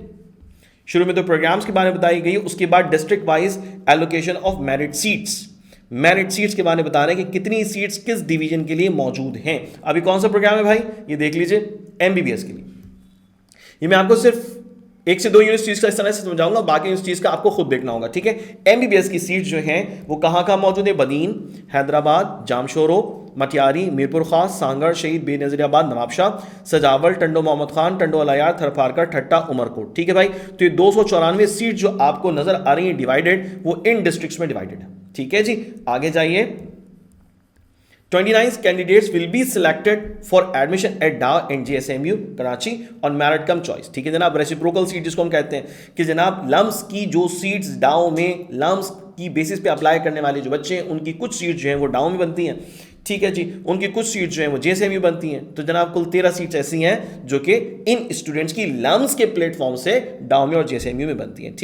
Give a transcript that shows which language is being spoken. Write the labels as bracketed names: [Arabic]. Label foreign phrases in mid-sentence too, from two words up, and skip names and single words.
[Urdu] شروع میں تو پروگرامز کے بارے میں بتائی گئی، اس کے بعد [English] district wise allocation of merit seats, merit seats [Urdu] کے بارے میں بتا رہے ہیں کہ کتنی سیٹس کس ڈویژن کے لیے موجود ہیں. ابھی کون سا پروگرام ہے بھائی، یہ دیکھ لیجیے، MBBS کے لیے. یہ میں آپ کو صرف 1 سے 2 یونیورسٹیز کا اس طرح سے سمجھاؤں گا، باقی یونیورسٹیز کا آپ کو خود دیکھنا ہوگا، ٹھیک ہے. MBBS کی سیٹ جو ہیں وہ کہاں موجود ہے, بدین، حیدرآباد، جامشورو، مٹیاری، میرپور خاص، سانگھڑ، شہید بینظیر آباد، نوابشاہ، سجاول، ٹنڈو محمد خان، ٹنڈو اللہ یار، تھرپارکر، ٹھٹہ، عمرکوٹ, ٹھیک ہے بھائی. تو یہ 294 سیٹ جو آپ کو نظر آ رہی ہے ڈیوائیڈڈ، وہ ان ڈسٹرکٹس میں ڈیوائیڈڈ ہے، ٹھیک ہے جی. آگے جائیے, [English] 29 candidates will be selected for admission at DAO and JSMU कराची on merit cum choice। [Urdu] ٹھیک ہے جناب, [English] reciprocal seat [Urdu] جس کو ہم کہتے ہیں کہ جناب لمس کی جو سیٹس ڈاؤ میں لمس کی بیسس پہ اپلائی کرنے والے جو بچے ہیں ان کی کچھ سیٹ جو ہیں وہ ڈاؤ میں بنتی ہیں. ٹھیک ہے جی، ان کی کچھ سیٹ جو ہیں وہ JSMU بنتی ہیں. تو جناب کل 13 سیٹس ایسی ہیں جو کہ ان اسٹوڈنٹس کی لمس کے پلیٹ فارم سے ڈاؤ میں اور JSMU میں بنتی ہیں.